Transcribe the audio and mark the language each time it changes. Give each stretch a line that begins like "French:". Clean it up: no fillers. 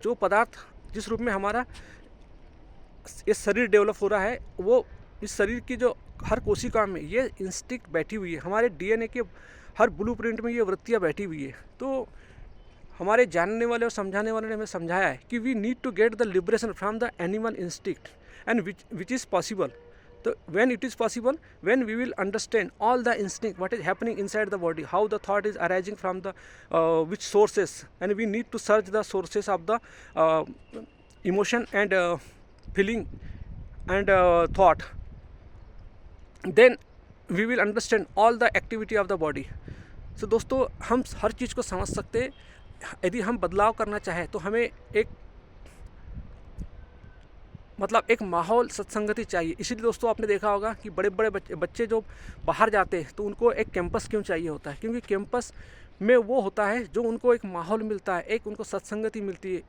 Hindi: जो पदार्थ जिस रूप में हमारा ये शरीर डेवलप हो रहा है, वो इस शरीर की जो हर कोशिका में ये इंस्टिंक्ट बैठी हुई है, हमारे डीएनए के हर ब्लूप्रिंट में ये वृत्तियाँ बैठी हुई है। तो हमारे जानने वाले और समझाने वाले ने हमें समझाया है कि
English: We need to get the liberation from the animal instinct and which is possible.
Hindi: तो
English: when it is possible, when we will understand all the instinct, what is happening inside the body, how the thought is arising from the which sources, and we need to search the sources of the emotion and feeling and thought, then we will understand all the activity of the body. So
Hindi: दोस्तों हम हर चीज़ को समझ सकते हैं। यदि हम बदलाव करना चाहें तो हमें एक माहौल, सत्संगति चाहिए। इसीलिए दोस्तों आपने देखा होगा कि बड़े बड़े बच्चे जो बाहर जाते हैं तो उनको एक कैंपस क्यों चाहिए होता है, क्योंकि कैंपस में वो होता है जो उनको एक माहौल मिलता है, एक उनको सत्संगति मिलती है।